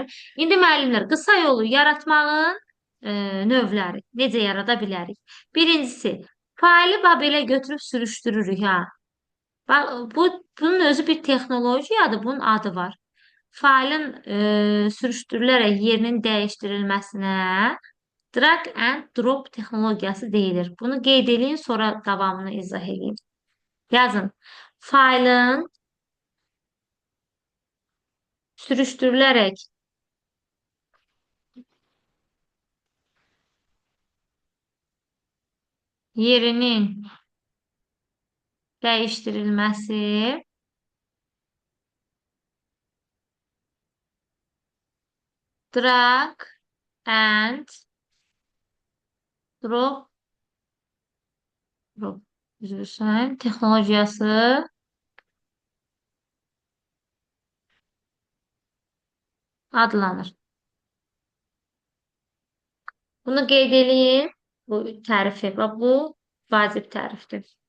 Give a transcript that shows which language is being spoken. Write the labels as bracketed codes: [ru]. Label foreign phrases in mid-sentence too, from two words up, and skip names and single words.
[az] İndi müəllimlər, qısa yolu yaratmağın növləri necə yarada bilərik? Birincisi, faili belə götürüb sürüşdürürük ha. Bunun özü bir texnologiyadır, bunun adı var. Failin sürüşdürülərək yerinin dəyişdirilməsinə [en] drag and drop [az] texnologiyası deyilir. Bunu qeyd edin, sonra davamını izah edin. Yazın. Failin sürüşdürülərək yerinin dəyişdirilməsi [en] drag and drop [az] üzrüsən texnologiyası adlanır. Bunu qeyd edin, bu tərifi və bu vacib tərifdir.